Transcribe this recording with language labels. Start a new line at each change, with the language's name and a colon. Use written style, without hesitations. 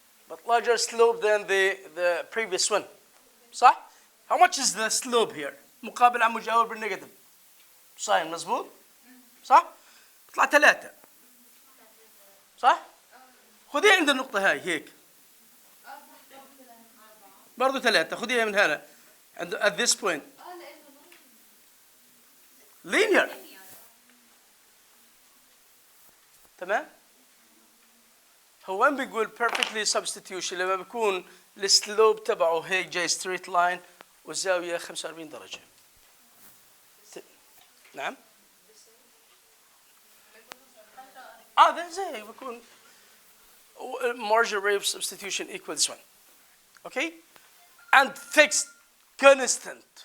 English: But larger slope than the previous one.
Arabic: صح؟
English: How much is the slope here?
Arabic: مقابل عم مجاور بالنيجاتيف. صحيح مظبوط؟ صح؟ بيطلع 3. صح؟ خذيها عند النقطة هاي هيك. برضو 3 خذيها من هنا.
English: At this point. linear.
Arabic: تمام؟ هو وين بيقول
English: perfectly substitution
Arabic: لما بيكون السلوب تبعه هيك جاي
English: straight line
Arabic: والزاوية 45 درجة. نعم؟ ده زي بيكون
English: marginal rate of substitution equals 1. Okay? And fixed constant.